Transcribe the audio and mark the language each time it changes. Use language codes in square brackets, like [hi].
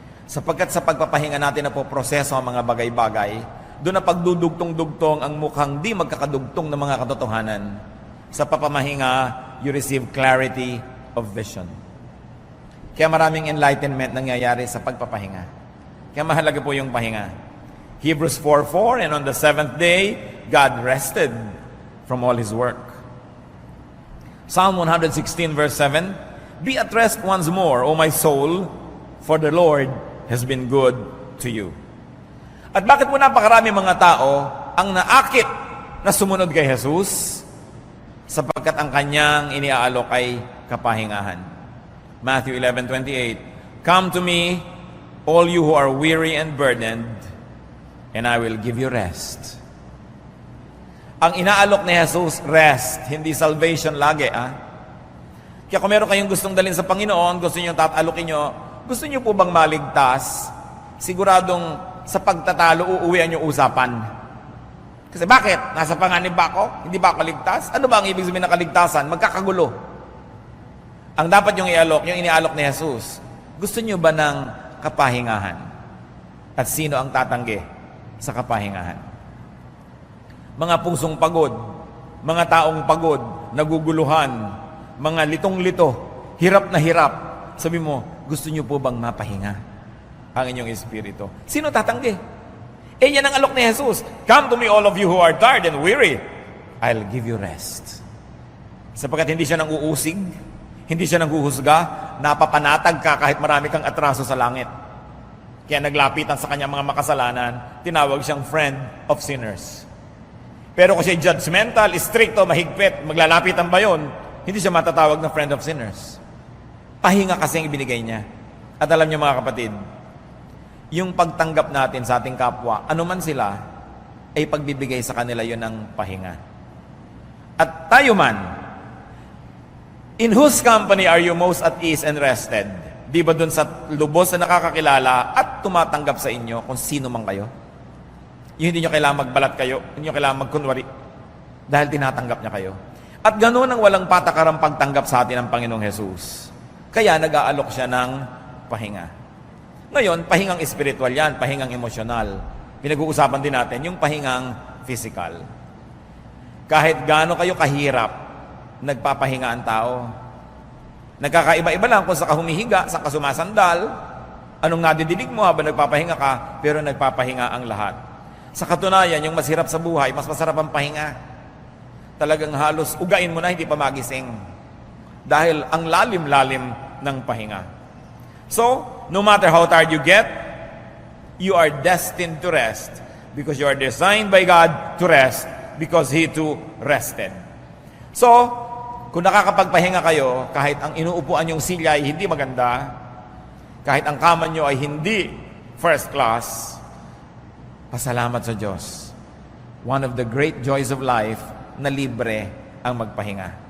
[tl] Sapagkat sa pagpapahinga natin na po proseso ang mga bagay-bagay, doon na pagdudugtong-dugtong ang mukhang di magkakadugtong ng mga katotohanan. Sa papamahinga, [en] you receive clarity of vision. [tl] Kaya maraming enlightenment nangyayari sa pagpapahinga. Kaya mahalaga po yung pahinga. [en] Hebrews 4:4, and on the seventh day, God rested from all His work. Psalm 116 verse 7, be at rest once more, O my soul, for the Lord has been good to you. [tl] At bakit po napakarami mga tao ang naakit na sumunod kay Jesus? Sapagkat ang kanyang iniaalok ay kapahingahan. [en] Matthew 11:28, come to me, all you who are weary and burdened, and I will give you rest. [tl] Ang inaalok ni Jesus, rest, hindi salvation lagi. Kaya kung meron kayong gustong dalhin sa Panginoon, gusto nyo tatalokin nyo, gusto nyo po bang maligtas? Siguradong sa pagtatalo, uuwian yung usapan. Kasi bakit? Nasa panganib ba ako? Hindi ba ako ligtas? Ano ba ang ibig sabihin ng kaligtasan? Magkakagulo. Ang dapat yung inialok ni Jesus, gusto nyo ba ng kapahingahan? At sino ang tatanggi sa kapahingahan? Mga pusong pagod, mga taong pagod, naguguluhan, mga litong-lito, hirap na hirap. Sabi mo, gusto niyo po bang mapahinga ang inyong espiritu? Sino tatanggi? Yan ang alok ni Jesus. [en] Come to me all of you who are tired and weary. I'll give you rest. [tl] Sapagkat hindi siya nang uusig, hindi siya nang huhusga, napapanatag ka kahit marami kang atraso sa langit. Kaya naglapitan sa kanyang mga makasalanan, tinawag siyang [en] friend of sinners. [tl] Pero kung siya judgmental, stricto, mahigpit, maglalapitan ba yun? Hindi siya matatawag na [en] friend of sinners. [tl] Pahinga kasi ang ibinigay niya. At alam niyo mga kapatid, yung pagtanggap natin sa ating kapwa, anuman sila, ay pagbibigay sa kanila yun ng pahinga. At tayo man, [en] in whose company are you most at ease and rested? [tl] Di ba dun sa lubos na nakakakilala at tumatanggap sa inyo kung sino man kayo? Yung hindi nyo kailangan magbalat kayo, hindi nyo kailangan magkunwari dahil tinatanggap niya kayo. At ganoon ang walang patakarang pagtanggap sa atin ng Panginoong Jesus. Kaya nag-aalok siya ng pahinga. Ngayon, pahingang espiritual yan, pahingang emosyonal. Pinag-uusapan din natin yung pahingang physical. Kahit gaano kayo kahirap, nagpapahinga ang tao. Nagkakaiba-iba lang kung sa humihiga, sa sumasandal, anong nadidinig mo habang nagpapahinga ka, pero nagpapahinga ang lahat. Sa katunayan, yung masirap sa buhay, mas masarap ang pahinga. Talagang halos ugain mo na, hindi pa magising. Dahil ang lalim-lalim ng pahinga. [en] So, no matter how tired you get, you are destined to rest because you are designed by God to rest because he too rested. [tl] So, kung nakakapagpahinga kayo, kahit ang inuupuan yung silya ay hindi maganda, kahit ang kama nyo ay hindi first class, pasalamat sa Diyos. [en] One of the great joys of life [tl] na libre ang magpahinga.